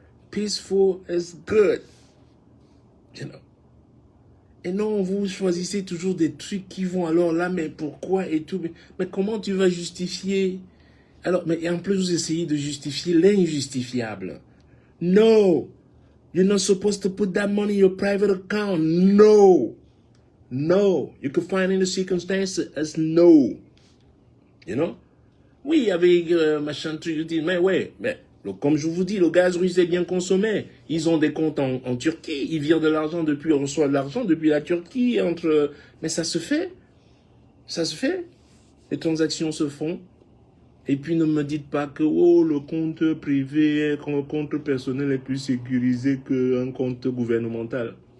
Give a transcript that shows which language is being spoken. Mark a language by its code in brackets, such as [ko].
[en] Peaceful is good. You know? [fr] Et non, vous choisissez toujours des trucs qui vont alors là, mais pourquoi et tout. Mais comment tu vas justifier? Alors, mais en plus, vous essayez de justifier l'injustifiable. [en] No. You're not supposed to put that money in your private account. No. No. You could find in the circumstances as no. You know? [fr] Oui, avec machin truc, je dis, mais ouais, mais comme je vous dis, le gaz russe est bien consommé. Ils ont des comptes en Turquie. Ils virent de l'argent depuis, on reçoit de l'argent depuis la Turquie. Mais ça se fait. Ça se fait. Les transactions se font. Et puis ne me dites pas que le compte privé, le compte personnel est plus sécurisé qu'un compte gouvernemental.